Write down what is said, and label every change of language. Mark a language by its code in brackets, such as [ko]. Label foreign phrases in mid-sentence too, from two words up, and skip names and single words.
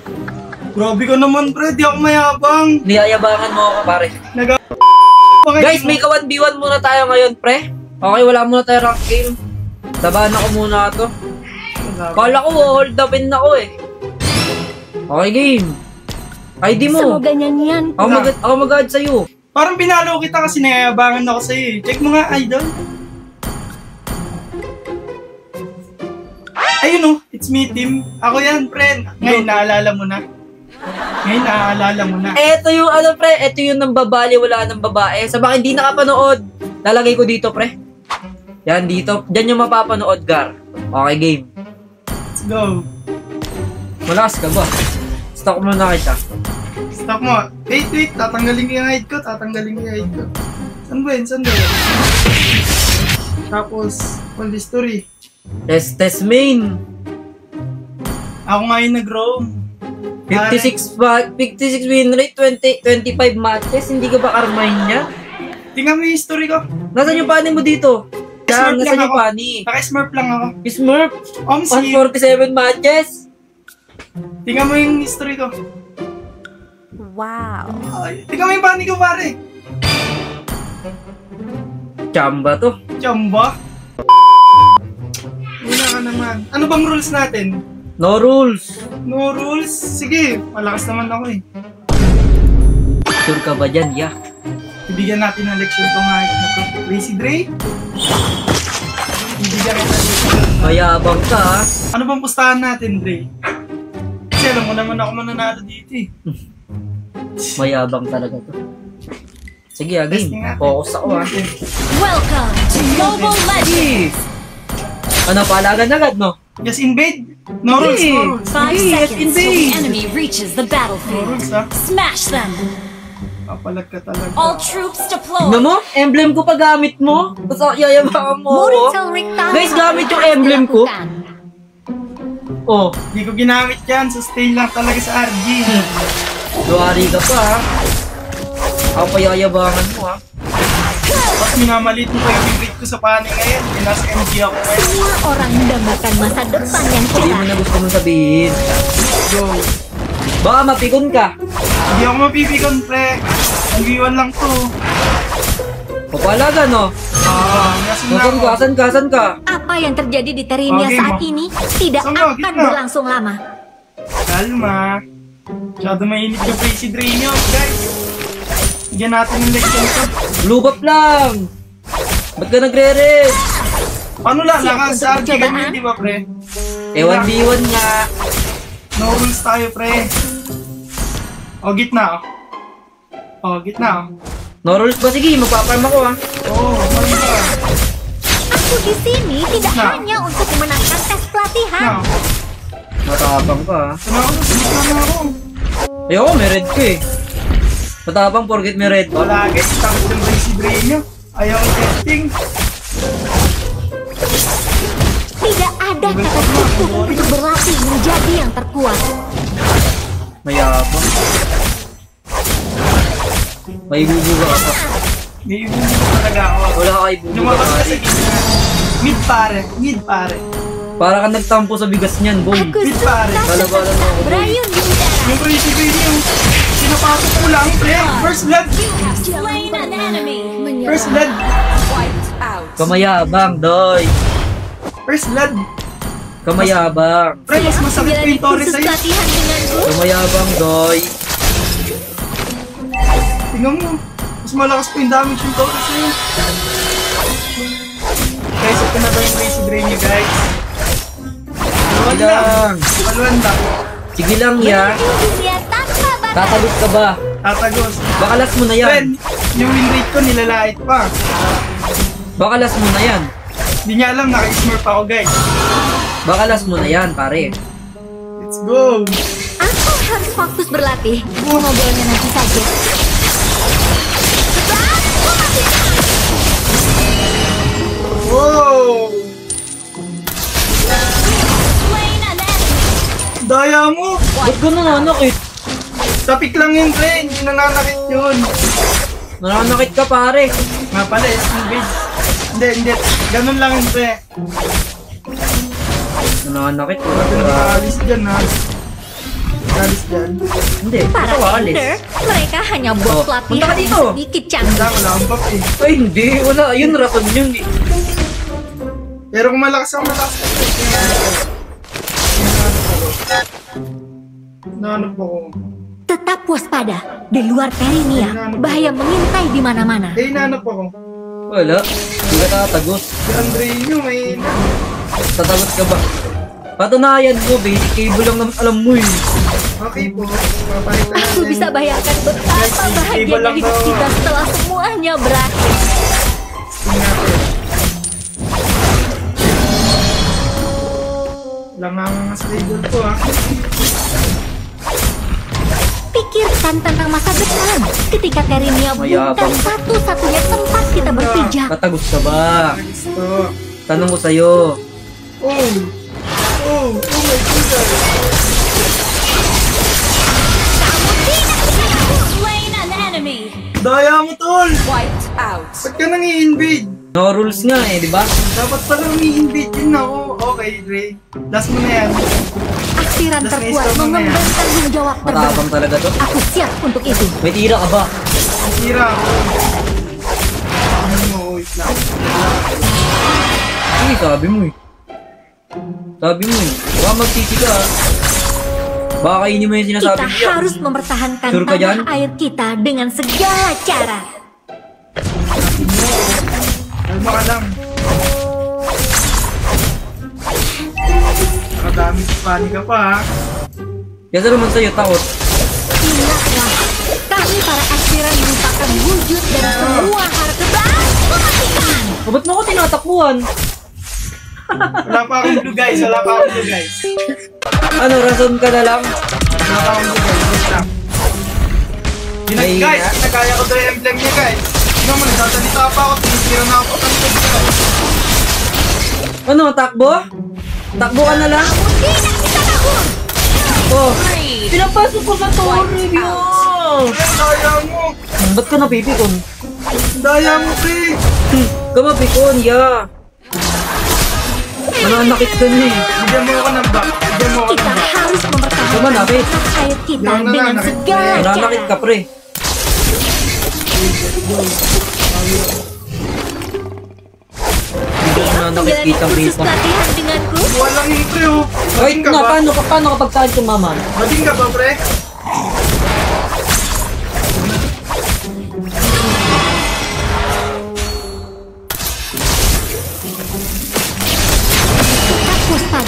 [tl] Grabe ka naman, pre. Di ako mayabang. Niyayabangan mo ako, pare. Guys, may ka 1v1 muna tayo ngayon, pre. Okay, wala muna tayo [en] rank game. [tl] Tabahan ako muna to. Kala ko, hold upin na ako eh. Okay, game. ID mo. [id] Semoga nyanyian. [tl] Ako mag-add sa'yo. Parang pinalo kita kasi nayayabangan ako sa'yo eh. Check mo nga, idol. Ayun oh, [en] it's me, [tl] Tim. Ako yan, friend. Ngayon, naalala mo na. Ngayon, naaalala mo na. Eto yung ano, pre. Eto yung nang babali, wala nang babae. Sa baka hindi nakapanood, lalagay ko dito, pre. Yan, dito. Diyan yung mapapanood, Gar. Okay, game. [en] Let's go. [tl] Malakas ka ba? Stop mo na kita. Stop mo. Wait. Tatanggalin ko yung hide ko. Saan ba yun? Tapos, [en] all history. Test main. [tl] Ako nga yung nag-roam. [en] 56 win rate, 25 matches. [tl] Hindi ka ba Carmine niya? Tingnan mo yung history ko. Nasaan yung pani mo dito? Yan, Smurf lang nasaan yung ako. pani? Naka-smurf lang ako. Smurf, Omsi. [en] 147 matches. [tl] Tingnan mo yung history ko. Wow. Ay, tingnan mo yung pani ko, pare. Chamba to. Chamba. Una ka naman. Ano bang rules natin? [en] No rules. No rules? [tl] Sige, malakas naman ako eh. Sure ka ba dyan, ya? Ibigyan natin ng leksyon itong hike na to. Crazy Dre? Ibigyan kita ng leksyon. Mayabang ka, ha? Ano bang pustahan natin, Dre? Kasi alam mo naman ako mananalo dito eh. Mayabang talaga to. Sige, Testing game. natin. Focus ako, ha? [en] Welcome to Mobile Legends. [tl] Ano, paalagan agad, no? [en] Just invade? No rules, Hey. no rules. 5 Yes, seconds till indeed. the enemy reaches the No battlefield. [tl] rules ha? [en] Smash them. [tl] Papalag ka talaga. [en] All troops [tl] Tignan [en] deployed. [tl] mo, emblem ko pa gamit mo. Basta yayabangan mo ako. Murid Riktang. Guys, gamit yung emblem ko. Oh, Hindi ko ginamit yan. Sustain lang talaga sa RG. luwari ka pa, ha? Ako pa yayabangan mo, ha? Tapos minamalit mo pa yung favorite ko sa paning ngayon. Yung nasa MG ako ngayon. [id] Semua orang mendambakan masa depan yang [tl] Hindi mo [id] cerah. [tl] na gusto mong sabihin. Go. Baka mapikon ka. Hindi ako mapipikon, pre. Ang V1 lang to. Papalaga, no? Nasun na ako. Asan ka? [id] Apa yang terjadi di Terenia [tl] Oke, [id] saat [tl] Ma. [id] ini tidak [tl] Sama, [id] akan [tl] gitna. [id] berlangsung lama. [tl] Kalma. Masyado mainit yung Crazy Dre nyo, guys. Bigyan natin yung leksyon ko. Blue buff lang. Ba't ka nagre-red? Paano lang? [id] Siap [tl] Naka [id] untuk [tl] sa RG [id] percobaan. [tl] kami, di ba, pre? Eh, 1v1 nga. [en] No rules [tl] tayo, pre. O, gitna. O, gitna. [en] No rules [tl] ba? Sige, magpaparm ako, ha? Oh, mali ka. [id] Aku di sini tidak [tl] Nah. [id] hanya untuk memenangkan tes pelatihan. [tl] Now, Matapang ka, ha? sana ako, gitna na ako. Ayoko, may red ko, eh. Matapang, forget may red. Wala, guys. Takot yung Crazy Dre nyo. Ayaw ang testing. [id] Tidak ada kata cukup untuk berlatih menjadi yang terkuat. [tl] Mayabang. May bubuga ako. May ibig talaga ako. Wala ka ibubuga Lumabas ka. kasi gitna. Mid pare. Para ka nagtampo sa bigas niyan, boy. [id] Aku [tl] Wait, [id] suka [tl] pare. Bala-bala mo ako, boy. [id] berayun di udara. [tl] Yung [en] crazy brain [tl] yung sinapasok ko lang, pre. [en] First blood. Slain an enemy. First blood. [tl] Kamayabang, doy. [en] First blood. [tl] Kamayabang. Pre, mas masakit pa yung Torres [id] kursus [tl] sa'yo. [id] pelatihan denganku. [tl] Kamayabang, doy. Tingnan mo. Mas malakas pa yung damage yung Torres sa'yo. Guys, ito na ba yung [en] crazy brain [tl] niya, guys? Sige lang. Paluan lang. Sige lang, ya. [id] Dunia tanpa batas. [tl] Tatagot ka ba? Tatagos. Baka last mo na yan. Friend, yung [en] win rate [tl] ko nilalait pa. Baka last mo na yan. Hindi niya alam, naka-smurf ako, guys. Baka last mo na yan, pare. [en] Let's go. [id] Aku harus fokus berlatih. Ngobrolnya nanti saja. [tl] Wow! [en] Slain an enemy. [tl] Daya mo! Ba't ka nananakit? Tapik lang yun, pre. Hindi nananakit yun. Nananakit ka, pare. Nga pala, invade. Hindi. Ganun lang yun, pre. Nananakit ko. Ito nakaalis dyan, ha. Nakaalis dyan. Hindi, [id] Para [tl] ito alis. Ender, [id] mereka hanya [tl] Oh, [id] buat [tl] punta ka [id] pelatihan [tl] dito. [id] yang sedikit canggih. [tl] Wala akong buff, eh. Ay, hindi. Wala. Yun, raton yun. Eh. Pero kung malakas ako, Nahanap ako. [id] Tetap waspada. Di luar Perinia, bahaya mengintai di mana-mana. [tl] Eh, hinahanap ako. Wala. Hindi ka tatagos. Si Andreino, may Tatagot ka ba? Patunayan mo, [en] basic cable [tl] lang naman alam mo eh. Okay po. Papalitan natin. [id] Aku bisa bayangkan betapa bahagianya hidup kita setelah semuanya berakhir. [tl] Tingnan natin. Langang stable ko, ha. [id] Pikirkan tentang masa depan ketika Perinia bukan [tl] Mayabang. [id] satu-satunya tempat kita berpijak. [tl] Tatagos ka ba? Gusto. Tanong ko sa'yo. [en] Oh my goodness. Slain an enemy. [tl] Daya mo, tol. [en] Wiped out. [tl] Ba't ka nang i-invade? [en] No rules [tl] nga eh, di ba? Dapat palang i-invade din ako. Okay, Ray. Last mo na yan. [id] Aspiran terkuat mengemban tanggung jawab terberat. [tl] Matabang talaga to. [id] Aku siap untuk itu. [tl] May tira ka ba? Tira ako. Ano mo, wait lang. Sige, sabi mo eh. Sabi mo eh. Baka magsisi ka ah. Baka kainin mo yung sinasabi [id] Kita [tl] niya. [id] harus mempertahankan [tl] Sure ka dyan? [id] tanah air kita dengan segala cara. [tl] Kalma ka lang. Nakadami sa panik ka pa, ha. Kaya naman sa'yo, takot. [id] Ingatlah, kami para aspiran merupakan wujud dari semua harta kebangkitan. [tl] Oh, ba't mo ako tinatakbuhan? Wala pa akong blue, guys. Wala pa akong blue, guys. Ano, rason ka na lang? Wala pa akong blue, guys. Wait lang. Ay, Guys, nagaya ko daw yung emblem niya, guys. Tingnan mo, nagsasalita pa ako. Tinisira na ako. Ano, takbo? Takbo ka na lang? [id] Tidak bisa tahun. [tl] Oh, pinapasok ko sa torre, yun! Daya mo. Ba't ka napipikon? Daya mo, pre. Kamapikon, ya! Nananakit ka na eh. Bigyan mo ako ng back. Bigyan mo ako [id] Kita [tl] ng back. [id] harus mempertahankan [tl] Sama, David. [id] tanah air kita Jangan dengan [tl] nanakit, [id] segala [tl] Nananakit [id] cara. [tl] ka, pre. Hindi ka nananakit [id] Menjalani [tl] kitang [id] kursus [tl] kita. [id] pelatihan denganku. [tl] Walang yung pre, oh. Kahit Bading ka nga, ba? paano kapag saan sumama? Bading ka ba, pre? [id] Tetap waspada.